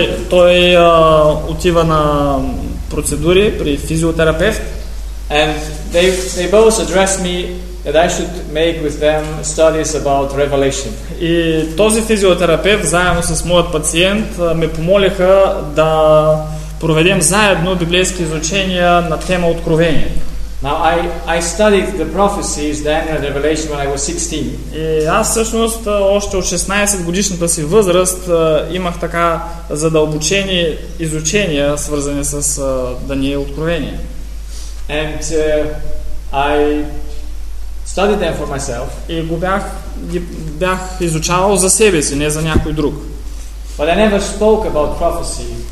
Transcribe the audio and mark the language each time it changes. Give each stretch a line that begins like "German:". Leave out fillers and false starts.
Bulgarian: Той отива на процедури при физиотерапевт.
English: And they both address me that I should make with them studies about Revelation.
Bulgarian: И този физиотерапевт заедно с моят пациент ме помолиха да проведем заедно библейски изучения на тема Откровение.
English: Now I studied the prophecies Daniel and Revelation when I was 16.
Bulgarian: И аз всъщност още от 16 годишната си възраст имах така задълбочени изучения, свързани с Даниил Откровение.
English: And I studied them for myself.
Bulgarian: И бях изучавал за себе си, не за някой друг.
English: But I never spoke about prophecy.